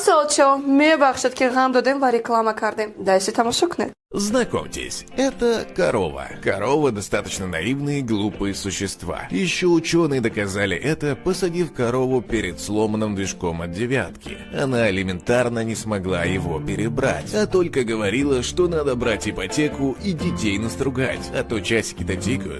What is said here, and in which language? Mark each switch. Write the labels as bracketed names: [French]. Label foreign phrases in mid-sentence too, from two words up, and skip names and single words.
[Tajik] Бочо, мебахшат ки гам додем ва реклама кардем. Дайся тамошо кунед. [Russian] Знакомьтесь, это корова. Корова достаточно наивные и глупые существа. Еще ученые доказали это, посадив корову перед сломанным движком от девятки. Она элементарно не смогла его перебрать, а только говорила, что надо брать ипотеку и детей настругать, а то часики-то тикают.